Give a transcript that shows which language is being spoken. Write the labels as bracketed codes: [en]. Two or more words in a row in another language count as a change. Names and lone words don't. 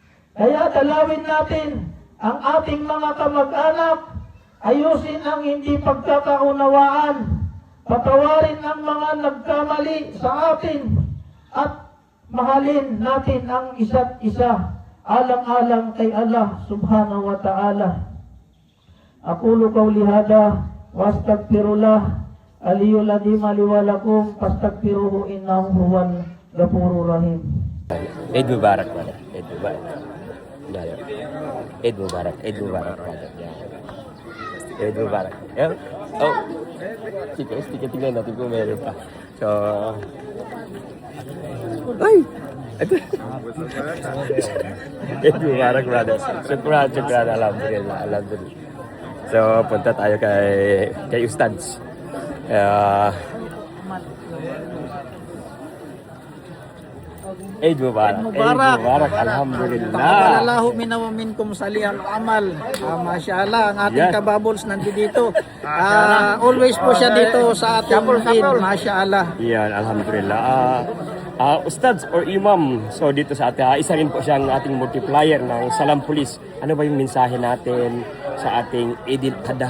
[tl] Kaya dalawin natin ang ating mga kamag-anak, ayusin ang hindi pagkakaunawaan, patawarin ang mga nagkamali sa atin, at mahalin natin ang isa't isa, alang-alang kay Allah [ar] سبحانه وتعالى. أقول قولي هذا وأستغفر الله العظيم لي ولكم فاستغفروه إنه هو الغفور الرحيم. عيد مبارك, [en] brother. [ar] عيد مبارك. [en] Yeah. [ar] عيد مبارك عيد مبارك, [en] brother. Yeah. [ar] عيد مبارك. Yeah. Oh. [tl] Sige, tingnan natin kung meron pa. So, ay! Ito. [ar] عيد مبارك, brother. شكرا الحمد لله الحمد لله. [tl] So, punta tayo kay Ustads. [ar] عيد مبارك. عيد مبارك. Alhamdulillah. تقبل الله منا ومنكم صالح العمل. Masyaallah, [tl] ang ating [en] Yes. [tl] kababols nandito. Always po siya dito sa ating Eid. [ar] Masyaallah. [tl] Yan, alhamdulillah. Ustads or Imam, so dito sa atin, isa rin po siyang ating multiplier ng Salam Police. Ano ba yung mensahe natin sa ating Eid al-Adha?